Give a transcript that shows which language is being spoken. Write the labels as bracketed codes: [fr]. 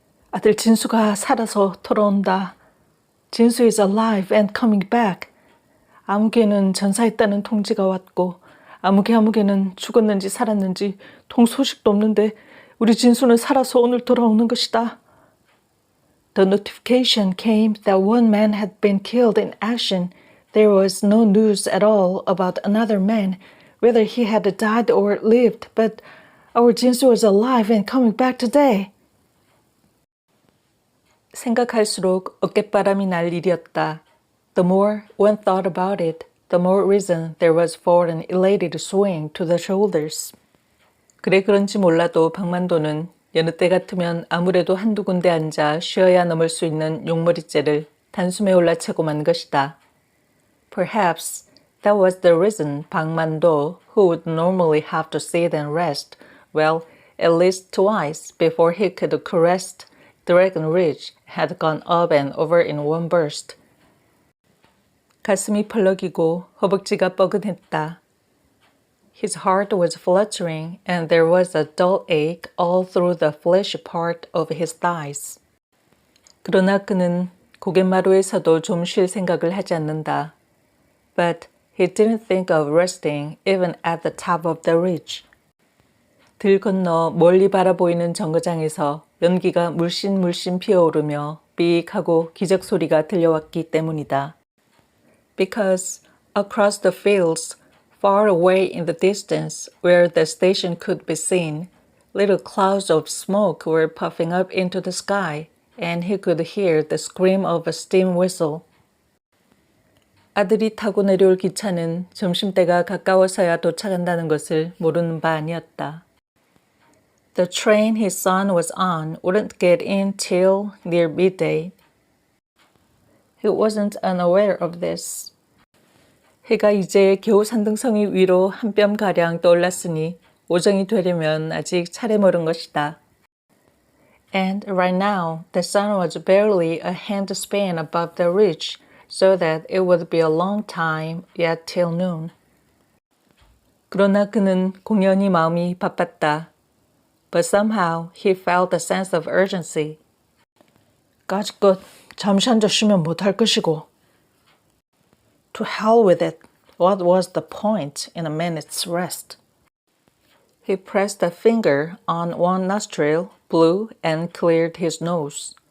[ko] 아들 진수가 살아서 돌아온다. [en] 진수 is alive and coming back. [ko] 아무개는 전사했다는 통지가 왔고 아무개는 죽었는지 살았는지 소식도 없는데 우리 진수는 살아서 오늘 돌아오는 것이다. [en] The notification came that one man had been killed in action. There was no news at all about another man, whether he had died or lived, but our 진수 was alive and coming back today. [ko] 생각할수록 어깨바람이 날 일이었다. [en] The more one thought about it, the more reason there was for an elated swing to the shoulders. [ko] 그래 그런지 몰라도 박만도는 여느 때 같으면 아무래도 한두 군데 앉아 쉬어야 넘을 수 있는 용머리째를 단숨에 올라차고 만 것이다. [en] Perhaps that was the reason 박만도, who would normally have to sit and rest, well, at least twice before he could crest Dragon Ridge, had gone up and over in one burst. [ko] 가슴이 펄럭이고 허벅지가 뻐근했다. [en] His heart was fluttering and there was a dull ache all through the fleshy part of his thighs. [ko] 그러나 그는 고갯마루에서도 좀 쉴 생각을 하지 않는다. [en] But he didn't think of resting even at the top of the ridge. [ko] 들 건너 멀리 바라보이는 정거장에서 연기가 물씬 피어오르며 삑하고 기적 소리가 들려왔기 때문이다. [en] Because across the fields, far away in the distance where the station could be seen, little clouds of smoke were puffing up into the sky, and he could hear the scream of a steam whistle. [ko] 아들이 타고 내려올 기차는 점심때가 가까워서야 도착한다는 것을 모르는 바 아니었다. [en] The train his son was on wouldn't get in till near midday. He wasn't unaware of this. [ko] 해가 이제 겨우 산등성이 위로 한 뼘가량 떠올랐으니 오정이 되려면 아직 차례 멀은 것이다. [en] And right now the sun was barely a handspan above the ridge, so that it would be a long time yet till noon. [ko] 그러나 그는 공연히 마음이 바빴다. [en] But somehow he felt a sense of urgency. [ko] 까짓것 잠시 앉아 쉬면 못할 것이고. [en] To hell with it. What was the point in a minute's rest? He pressed a finger on one nostril, blew, and cleared his nose.